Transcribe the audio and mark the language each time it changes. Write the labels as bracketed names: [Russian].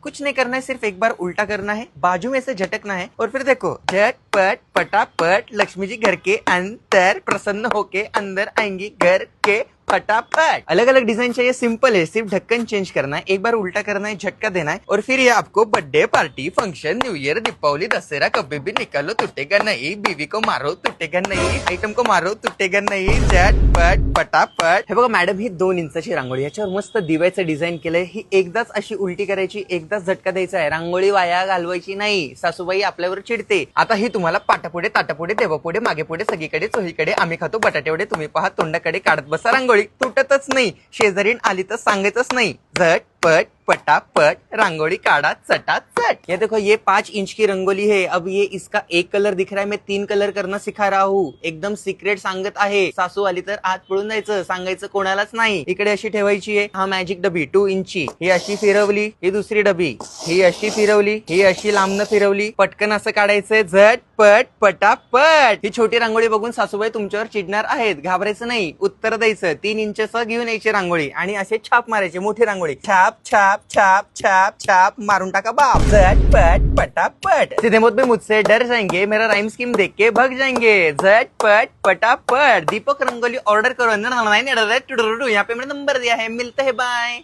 [Hindi] कुछ नहीं करना है, सिर्फ एक बार उल्टा करना है, बाजू में से झटकना है और फिर देखो झटपट पटापट लक्ष्मी जी घर के अंदर प्रसन्न होके अंदर आएंगी घर के फटाफट। अलग अलग डिजाइन चाहिए, सिंपल है, सिर्फ ढक्कन चेंज करना है, एक बार उल्टा करना है, झटका देना है और फिर ये आपको birthday party, function, new year, Deepawali, Dussehra कभी भी निकालो टूटेगा नहीं। बीवी को मारो टूटेगा नहीं, आइटम को मारो टूटेगा नाही। झटपट पटापट। [Marathi] हे बघा मॅडम, ही 2 इंचाची रांगोळी, याच्यावर मस्त दिव्याचं डिझाईन केलंय। ही एकदाच अशी उलटी करायची, एकदाच झटका द्यायचा आहे, रांगोळी वाया घालवायची नाही। सासूबाई आपल्यावर चिडते। आता ही तुम्हाला पाटापुढे ताटापुढे देवापुढे मागे पुढे सगळीकडे चोहीकडे आम्ही खातो बटाटेवडे, तुम्ही पहा तोंडाकडे काढत बसा रांगोळी। तुटतच नाही, शेजारीन आली तर सांगायचंच नाही। झटपट पटापट रांगोली काढ़ा चटाचट। [Hindi] ये देखो, ये 5 इंच की रंगोली है। अब ये इसका एक कलर दिख रहा है, मैं 3 कलर करना सिखा रहा हूँ। [Marathi] एकदम सिक्रेट सांगत आहे, सासू आली तर आत पळून जायचं, सांगायचं कोणालाच नाही। इकडे अशी ठेवायची आहे, हा मॅजिक डबी 2 इंची, ही अशी फिरवली, ही दुसरी डबी, ही अशी फिरवली, ही अशी लांबनं फिरवली, पटकन असं काढायचं झटपट पटापट। ही छोटी रांगोळी बघून सासूबाई तुमच्यावर चिडणार आहेत, घाबरायचं नाही, उत्तर द्यायचं। 3 इंचचं घेऊन यायची रांगोळी आणि असे छाप मारायचे, मोठी रांगोळी छाप छाप छाप छाप छाप मारून टाका बाप। झटपट पटापट। [Hindi] सीधे मुझ पे मुझसे डर जाएंगे, मेरा राइम स्कीम देख के भग जाएंगे। झटपट पटापट। दीपक रंगोली ऑर्डर करो, यहाँ पे मेरा नंबर दिया है, मिलते हैं, बाय।